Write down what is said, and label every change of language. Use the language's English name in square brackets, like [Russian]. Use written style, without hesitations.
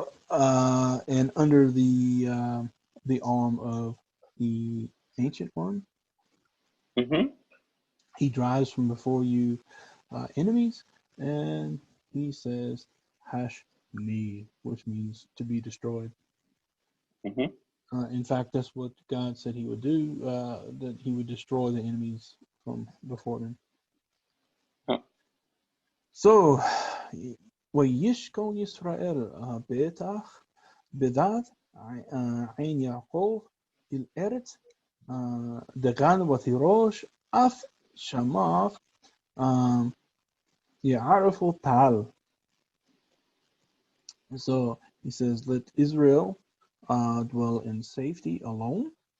[English] And under the arm of the ancient one, he drives from before you enemies, and he says hash me, which means to be destroyed. In fact, that's what God said he would do, that he would destroy the enemies from before them. [Hebrew] So וישכון ישראל בטח בדד עין יעקב אל ארץ דגן ותירוש אף שמיו יערפו טל. [English] So he says, let Israel dwell in safety alone.